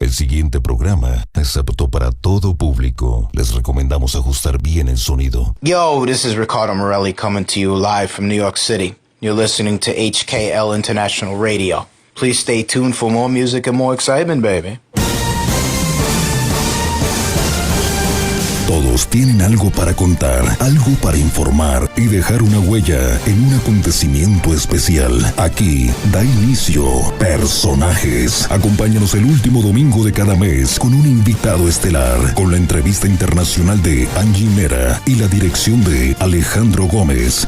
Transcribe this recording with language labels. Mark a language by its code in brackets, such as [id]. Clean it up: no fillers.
[es] El siguiente programa es apto para todo público. Les recomendamos ajustar bien el sonido. [en] Yo, this is Ricardo Morelli coming to you live from New York City. You're listening to HKL International Radio. Please stay tuned for more music and more excitement, baby. [es] Todos tienen algo para contar, algo para informar y dejar una huella en un acontecimiento especial. Aquí da inicio Personajes. Acompáñanos el último domingo de cada mes con un invitado estelar, con la entrevista internacional de Angie Mera y la dirección de Alejandro Gómez.